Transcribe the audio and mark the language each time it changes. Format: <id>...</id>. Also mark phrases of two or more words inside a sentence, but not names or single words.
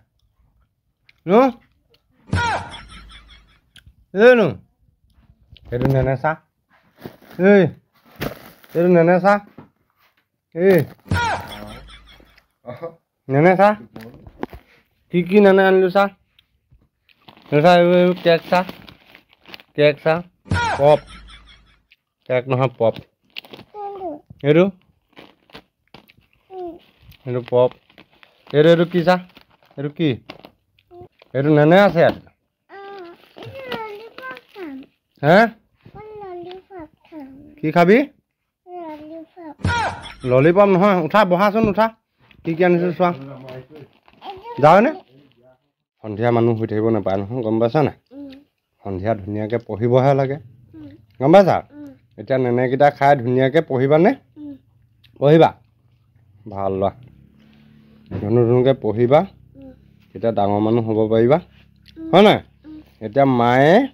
<as>Nó. Ê nè. Ê nè nè sa. Ê. Ê nè nè sa. Ê. Nè nè sa. Kiki nè nè nu sa. Nu sa kek sa. Kek sa. Pop. Kek নহয় pop. Eru. Eru pop. Eru কি sa? Eru কি? Eru nene আছে আর? হ্যাঁ? কি খাবি? ললিপপ নহয় উঠা বহাচোন উঠা কি কি আনিছো চোৱা যাও নে সন্ধিয়া মানুহ হৈ থাকিব নাপায় নহয় গম পাইছা না সন্ধিয়া ধুনীয়াকে পঢ়িবহে লাগে গম পাইছা এতিয়া নেনেকিটা খাই ধুনীয়াকে পঢ়িবানে পঢ়িবা ভাল লোৱা ধুনুকে পঢ়িবা এতিয়া ডাঙৰ মানুহ হ'ব পাৰিবা হয় না এতিয়া মায়ে</as>